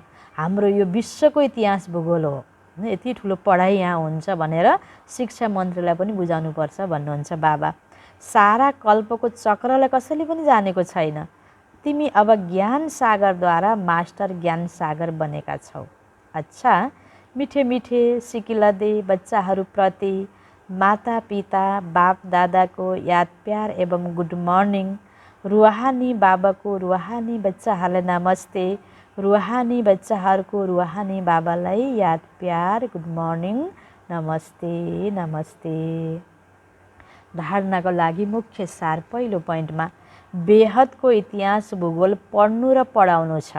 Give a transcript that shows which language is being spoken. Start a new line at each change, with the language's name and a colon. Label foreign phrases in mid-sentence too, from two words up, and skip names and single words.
Nepali: हाम्रो यो विश्वको इतिहास भूगोल हो, यति ठुलो पढाइ यहाँ हुन्छ भनेर शिक्षा मन्त्रीलाई पनि बुझाउनुपर्छ भन्नुहुन्छ बाबा। सारा कल्पको चक्रलाई कसैले पनि जानेको छैन, तिमी अब ज्ञान सागरद्वारा मास्टर ज्ञान सागर बनेका छौ। अच्छा, मिठे मिठे सिकिलदे बच्चाहरूप्रति माता पिता बाप दादाको याद प्यार एवं
English: good morning.
Nepali: रुहानी बाबाको रुहानी बच्चाहरूलाई नमस्ते, रुहानी बच्चाहरूको रुहानी बाबालाई याद प्यार,
English: good morning,
Nepali: नमस्ते नमस्ते। धारणाको लागि मुख्य सार, पहिलो पोइन्टमा बेहदको इतिहास भूगोल पढ्नु र पढाउनु छ।